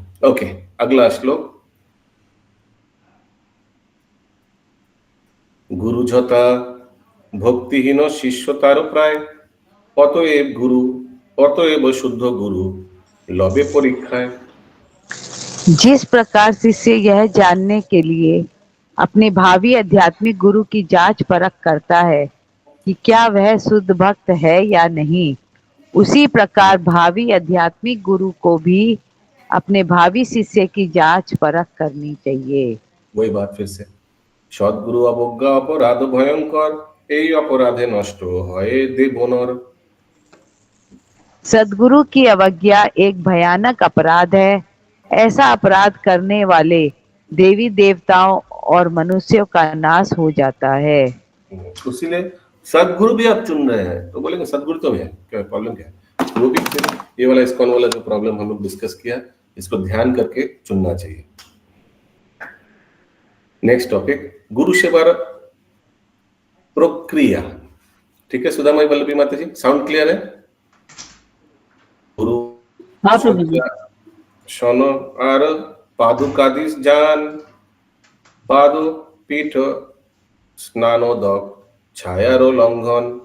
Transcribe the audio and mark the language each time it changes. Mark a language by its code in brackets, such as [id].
[hi] ওকে, अगला শ্লোক। [bn] গুরু যথা ভক্তিহীন শিষ্য তার প্রায়, অতএব গুরু অতএব শুদ্ধ গুরু লবে পরীক্ষায়। [hi] जिस प्रकार शिष्य यह जानने के लिए अपने भावी आध्यात्मिक गुरु की जांच परख करता है कि क्या वह शुद्ध भक्त है या नहीं, उसी प्रकार भावी आध्यात्मिक गुरु को भी अपने भावी शिष्य की जांच परख करनी चाहिए। वही बात फिर से, [bn] সদ্গুরু অবজ্ঞা অপরাধ ভয়ঙ্কর, এই অপরাধে নষ্ট হয় দেবনর। [hi] सदगुरु की अवज्ञा एक भयानक अपराध है, ऐसा अपराध करने वाले देवी देवताओं और मनुष्यों का नाश हो जाता है। इसीलिए सदगुरु भी आप चुन रहे हैं तो बोलेंगे सदगुरु तो है, क्या प्रॉब्लम क्या है? वो भी फिर ये वाला इस्कॉन वाला जो प्रॉब्लम हम लोग डिस्कस किया, इसको ध्यान करके चुनना चाहिए। नेक्स्ट टॉपिक, गुरु सेवा प्रक्रिया। ठीक है सुधामयी वल्लभी माता जी, साउंड क्लियर है? [bn] गुरु শোন আর পাদুকাদিস যান, পাদু পীঠ স্নানোদক ছায়ারো লঙ্ঘন।